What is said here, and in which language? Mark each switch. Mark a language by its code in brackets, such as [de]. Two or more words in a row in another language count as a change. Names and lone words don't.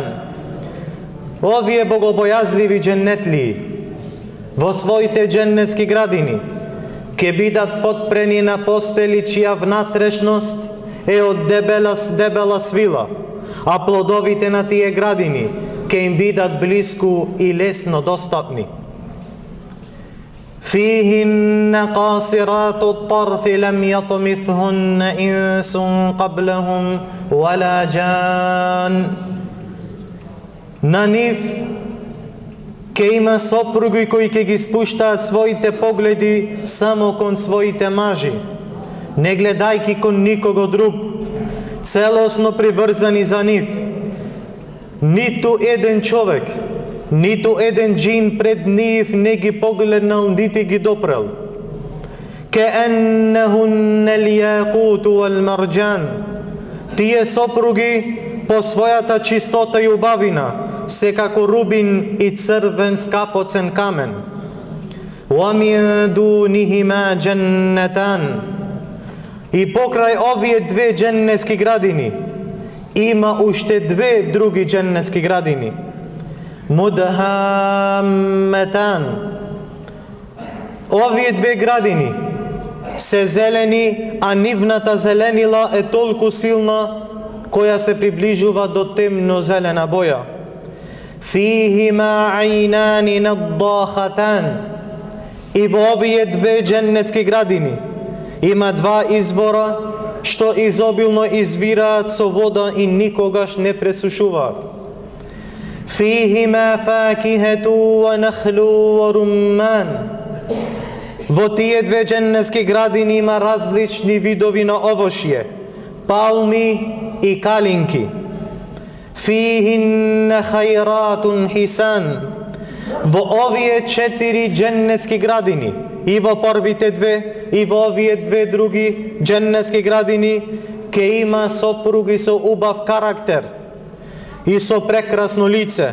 [mk] Овие богобојазливи дженнетли во своите дженнетски градини ќе бидат потпрени на постели чија внатрешност е од дебела свила, а плодовите на тие градини ќе им бидат блиску и лесно достапни. [ar] فيهن قاصرات الطرف لم يطمثهن إنس قبلهم ولا جان. [mk] На нив ќе има сопруги кои ќе ги спуштаат своите погледи само кон своите мажи, не гледајки кон никого друг, целосно приврзани за нив. Ниту еден човек, ниту еден џин пред нив не ги погледнал, нити ги допрел. [ar] كأنهن الياقوت والمرجان. [mk] Тие сопруги по својата чистота и убавина се како рубин и црвен скапоцен камен. [ar] ومن دونهما جنتان. [mk] И покрај овие две дженнетски градини има уште две други дженнетски градини. [ar] Мудхамматан. [mk] Овие две градини се зелени, а нивната зеленила е толку силна која се приближува до темно зелена боја. [ar] فيهما عينان نضاختان. [mk] И во овие две дженнетски градини има два извора што изобилно извираат со вода и никогаш не пресушуваат. [ar] فيهما فاكهة ونخل ورمان. [mk] Во тие две дженнетски градини има различни видови на овошје, палми и калинки. [ar] فيهن خيرات حسان. [mk] Во овие 4 дженнетски градини, и во првите две, и во овие две други дженнетски градини, ке има сопруги со убав карактер и со прекрасно лице.